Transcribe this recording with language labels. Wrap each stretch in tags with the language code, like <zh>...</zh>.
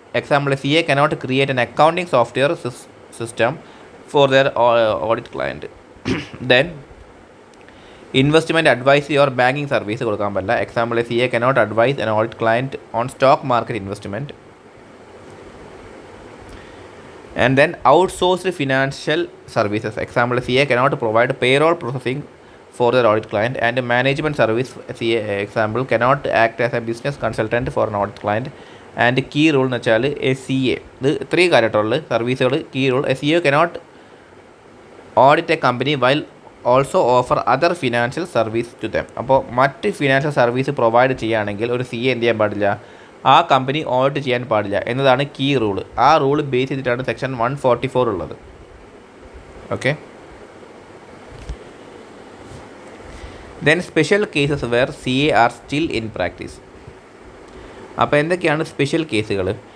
<en>Example CA cannot create an accounting software system for their audit client. Then investment advisory or banking service</en> <ml>കൊടുക്കാൻ പറ്റില്ല.</ml> <en>Example CA cannot advise an audit client on stock market investment. And then outsourced financial services. Example, CA cannot provide payroll processing for their audit client, and management service CA example cannot act as a business consultant for an audit client. And key rule</en> <ml>എന്ന് വെച്ചാൽ CA ഇത് 3 കാര്യമായിട്ടുള്ള സർവീസുകൾ.</ml> <en>Key rule CA cannot audit a company while also offer other financial service to them.</en> <ml>അപ്പോൾ മറ്റ് financial service provide ചെയ്യുകയാണെങ്കിൽ ഒരു CA എന്ത് ചെയ്യാൻ പാടില്ല, ആ കമ്പനി ഓഡിറ്റ് ചെയ്യാൻ പാടില്ല എന്നതാണ് കീ റൂള്. ആ റൂള് ബേസ് ചെയ്തിട്ടാണ് സെക്ഷൻ 144 ഉള്ളത്. Okay.</ml> <en>Then special cases where CA are still in practice.</en> <ml>അപ്പോൾ എന്തൊക്കെയാണ് സ്പെഷ്യൽ കേസുകൾ?</ml>